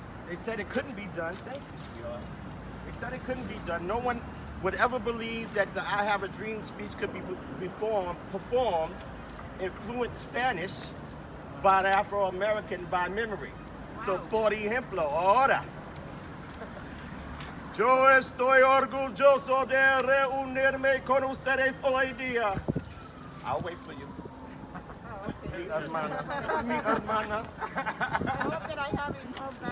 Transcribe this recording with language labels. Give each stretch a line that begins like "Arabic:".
English: They said it couldn't be done. Thank you, sweetheart. They said it couldn't be done. No one would ever believe that the I Have a Dream speech could be performed in fluent Spanish by the Afro-American by memory.
Spanish: So, por ejemplo, ahora. Yo estoy orgulloso de reunirme con ustedes hoy día.
English: I'll wait for you.
Spanish: Mi hermana. Mi hermana.
English: I hope that I have it all back.